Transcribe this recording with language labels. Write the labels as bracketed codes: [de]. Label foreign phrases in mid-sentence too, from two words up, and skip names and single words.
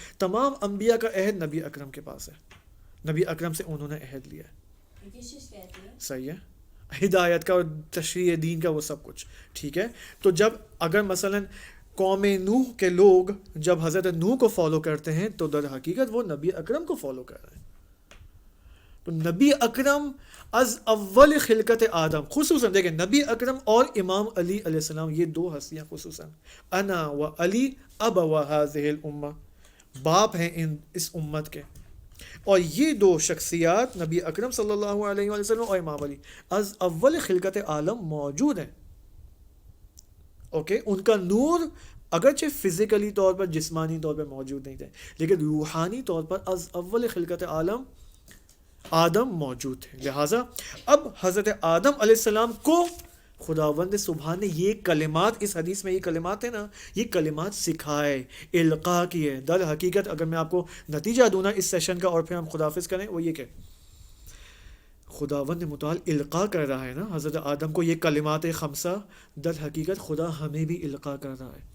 [ur] تمام انبیاء کا عہد نبی اکرم کے پاس ہے، نبی اکرم سے انہوں نے عہد لیا ہے. صحیح ہے، ہدایت کا اور تشریح دین کا وہ سب کچھ. ٹھیک ہے. تو جب اگر مثلا قوم نوح کے لوگ جب حضرت نوح کو فالو کرتے ہیں تو در حقیقت وہ نبی اکرم کو فالو کر رہے ہیں. تو نبی اکرم [fa] از اول خلقت آدم، [ur] خصوصاً دیکھیں نبی اکرم اور امام علی علیہ السلام، یہ دو ہستیاں خصوصاً [ar] انا و علی ابوا هذه الامہ، [ur] باپ ہیں اس امت کے. اور یہ دو شخصیات نبی اکرم صلی اللہ علیہ وآلہ وسلم اور امام علی [fa] از اول خلقت عالم [ur] موجود ہیں. اوکے. ان کا نور اگرچہ فزیکلی طور پر جسمانی طور پر موجود نہیں تھے لیکن روحانی طور پر [fa] از اول خلقت عالم آدم [ur] موجود تھے. لہٰذا اب حضرت آدم علیہ السلام کو خداوند سبحان نے یہ کلمات، اس حدیث میں یہ کلمات ہیں نا، یہ کلمات سکھائے، القاء کیے. در حقیقت اگر میں آپ کو نتیجہ دوں نا اس سیشن کا اور پھر ہم خداحافظ کریں، وہ یہ کہ خداوند متعال القاء کر رہا ہے نا حضرت آدم کو یہ کلمات خمسہ، در حقیقت خدا ہمیں بھی القاء کر رہا ہے.